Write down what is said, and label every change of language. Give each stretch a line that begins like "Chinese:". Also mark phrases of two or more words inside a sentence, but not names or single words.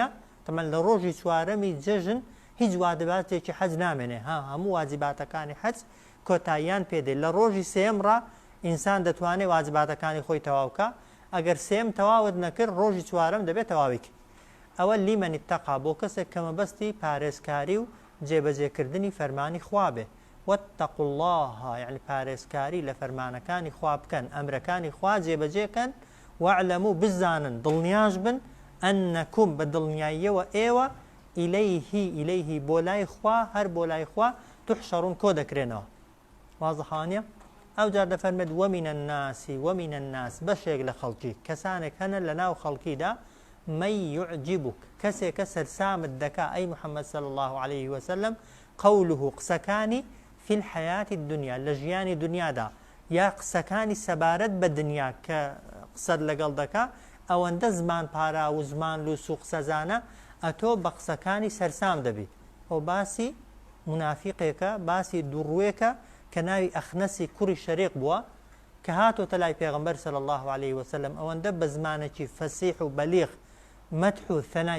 Central Kurdish: تەمەن لە ڕۆژی چوارەمی جەژن هیچ واجباتێکی حەج نامێنێ، هەموو واجباتەکانی حەج کۆتاییان پێدێ. لە ڕۆژی سێمڕە ئینسان دەتوانێت واجباتەکانی خۆی تەواوکە، ئەگەر سێم تەواوت نەکرد ڕۆژی چوارەم دەبێت تەواویک. ئەوە لیمەنی تەقا بۆ کەسێک کە مەبەستی پارێزکاری و جێبەجێکردنی فەرمانی خوا بێ.
Arabic: واتقوا الله
Central Kurdish: يعني پارێزکاری لە فەرمانەکانی خوا بکەن ئەمرەکانی خوا جێبەجێکەن واعلموا بزانن دڵنیاش بن ئەنەکم بە دڵنیاییەوە ئێوە ئیلەیهی بۆ لای خوا هەر بۆ لای خوا تحشەڕون کۆ دەکرێنەوە وازەحانیە ئەو جار دەفەرمێت
Arabic: ومن الناس
Central Kurdish: بەشێک لە خەڵکی کەسانێک هەنە لە ناو خەڵکیدا
Arabic: من يعجبك
Central Kurdish: کەسێکە سەرسامت دەکا ئەی محەممەد
Arabic: صلى الله عليه وسلم
Central Kurdish: قوله قسەکانی
Arabic: في الحياة الدنيا
Central Kurdish: لە ژیانی دنیادا یا قسەکانی سەبارەت بە دنیا کە قسەت لەگەڵ دەکا ئەوەندە زمان پارا و زمان لوس و قسەزانە ئەتۆ بە قسەکانی سەرسام دەبیت ئەو باسی منافقێکە باسی دوڕوێکە کە ناوی ئەخنەسی کوڕی شەریق بووە کە هاتۆتە لای پێغەمبەر
Arabic: صلی الله عليه وسلم
Central Kurdish: ئەوەندە بە زمانێکی فەسیح و بەلیغ مەدح و ثەنای